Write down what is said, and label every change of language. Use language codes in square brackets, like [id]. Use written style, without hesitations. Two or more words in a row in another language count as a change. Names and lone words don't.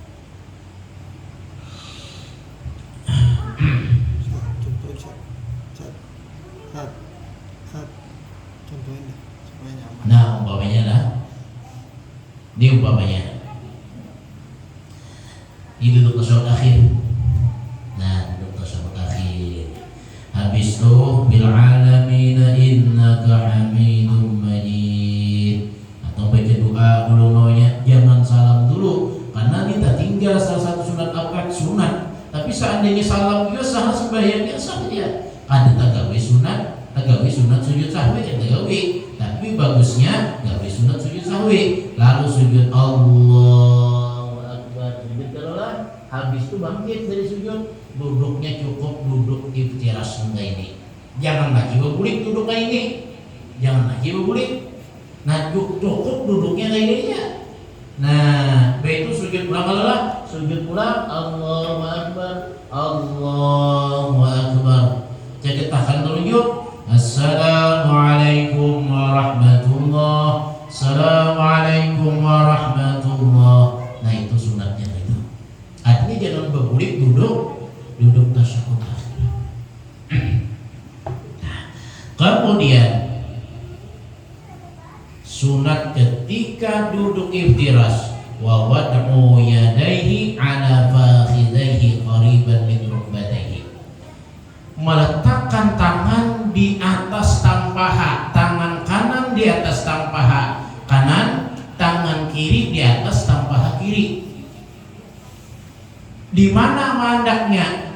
[bjn] Nah, umpamanya lah, ini umpamanya ini duduk tasyahud akhir. Nah, duduk tasyahud akhir. Habis itu [ar] في العالمين إنك حميد مجيد, [bjn] atau baca doa dulu namanya, jangan salam dulu karena kita tinggal salah satu sunat akad sunat. Tapi seandainya salam juga sah sembahyangnya sah dia. Ada tagawi sunat sujud sahwi kan tagawi. Tapi bagusnya gawe sunat sujud sahwi, lalu sujud [ar] الله أكبر, [bjn] sujud dalam, habis itu bangkit dari sujud, duduknya cukup duduk iftiras ini. Jangan lagi berbulik duduk kayak ini, jangan lagi berbulik. Nah, cukup duduknya kayak ini ya. Nah, begitu sujud ulang adalah sujud ulang, [ar] الله أكبر، الله أكبر. [bjn] Jadi tahan tunjuk. [ar] السلام عليكم ورحمة الله. السلام عليكم ورحمة الله. [bjn] Nah, itu sunatnya itu. Artinya jangan berbulik duduk tasyahud akhir. kemudian sunat ketika duduk iftiras, [ar] ووضع يديه على فخذيه قريبا من ركبتيه, [bjn] meletakkan tangan di atas tampaha, tangan kanan di atas tampaha kanan, tangan kiri di atas tampaha kiri. Di mana mandaknya?